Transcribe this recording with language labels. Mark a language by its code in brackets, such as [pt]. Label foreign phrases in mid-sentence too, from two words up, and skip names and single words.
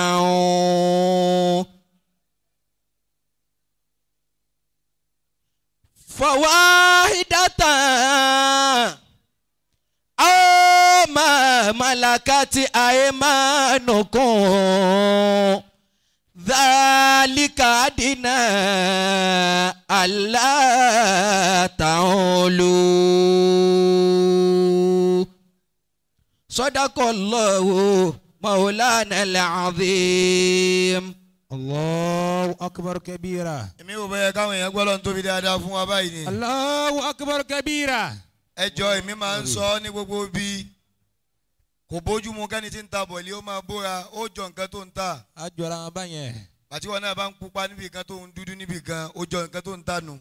[ar] أو ما ملكت أيمانكم ذلك أدنى ألا تعولوا. صدق الله مولانا العظيم. الله أكبر كبيرا. [yo] Èmi ò bẹ́ẹ̀ káwọn èèyàn gbọ́ lọ́n tóbi dáadáa fún wa báyìí ni. [ar] الله أكبر كبيرا. [yo] Ẹ jọ̀ọ́ èmi máa ń sọ ní gbogbo bí kò bójú mu kẹ́ni tí ń ta bọ̀lì ó máa bóra ó jọ nǹkan tó ń ta. A jọra wọn báyẹn. Àti wọn náà bá ń pupa níbi kan tó ń dúdú níbi kan ó jọ nǹkan tó ń ta nù.